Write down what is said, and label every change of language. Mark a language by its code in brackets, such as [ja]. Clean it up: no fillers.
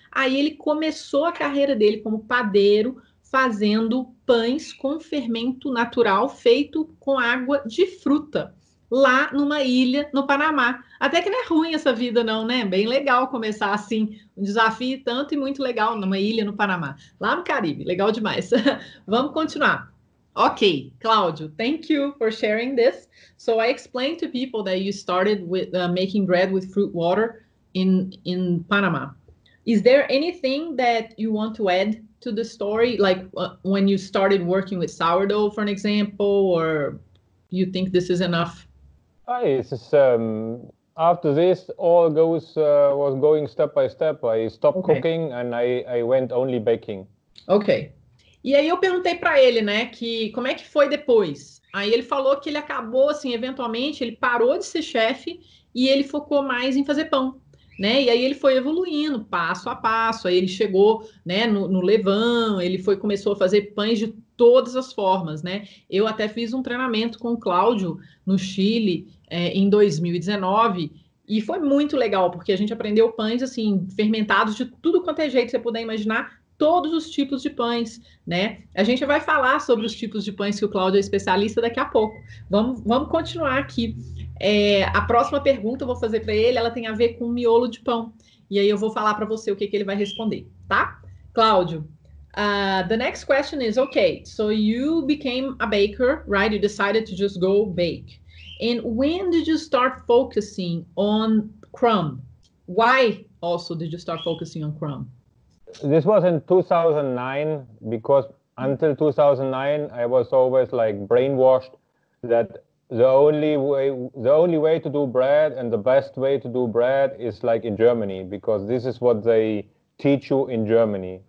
[pt] Aí ele começou a carreira dele como padeiro, fazendo pães com fermento natural feito com água de fruta, lá numa ilha no Panamá. Até que não é ruim essa vida não, né? Bem legal começar assim, um desafio tanto e muito legal numa ilha no Panamá. Lá no Caribe, legal demais. Vamos continuar. [en] Okay, Claudio, thank you for sharing this. So I explained to people that you started with making bread with fruit water in Panama. Is there anything that you want to add to the story, like when you started working with sourdough, for an example, or you think this is enough? It's after this, all was going step by step. I stopped cooking and I went only baking. Ok. [pt] E aí eu perguntei para ele, né, que como é que foi depois. Aí ele falou que ele acabou, assim, eventualmente, ele parou de ser chefe e ele focou mais em fazer pão, né? E aí ele foi evoluindo passo a passo. Aí ele chegou, né, no levain, ele começou a fazer pães de todas as formas, né? Eu até fiz um treinamento com o Cláudio no Chile em 2019 e foi muito legal porque a gente aprendeu pães assim fermentados de tudo quanto é jeito que você puder imaginar, todos os tipos de pães, né? A gente vai falar sobre os tipos de pães que o Cláudio é especialista daqui a pouco. Vamos continuar aqui. A próxima pergunta eu vou fazer para ele, ela tem a ver com miolo de pão. E aí eu vou falar para você o que ele vai responder, tá? [en] Cláudio, the next question is, okay, so you became a baker, right? You decided to just go bake. And when did you start focusing on Crumb? Why also did you start focusing on Crumb? This was in 2009, because until 2009 I was always like brainwashed that the only way to do bread and the best way to do bread is like in Germany, because this is what they teach you in Germany.